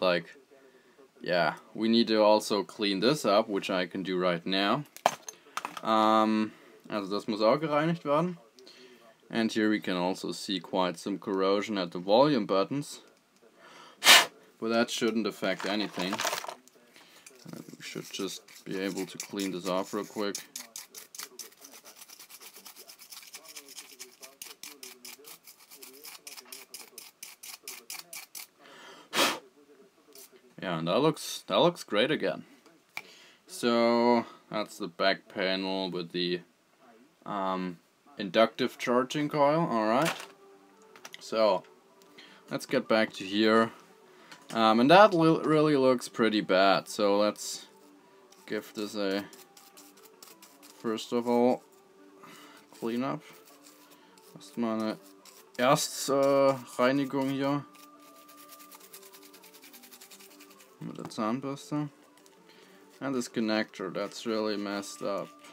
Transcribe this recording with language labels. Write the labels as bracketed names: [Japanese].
[English] Like, yeah, we need to also clean this up, which I can do right now. [German] Also das muss auch gereinigt werden. [English] And here we can also see quite some corrosion at the volume buttons. But that shouldn't affect anything. We should just be able to clean this off real quick. Yeah, and that looks great again. So that's the back panel with the inductive charging coil. Alright. So let's get back to here. And that really looks pretty bad. So let's give this a, first of all, clean up. [German] Erstmal eine Erstreinigung hier. Mit der Zahnbürste. [English] And this connector, that's really messed up.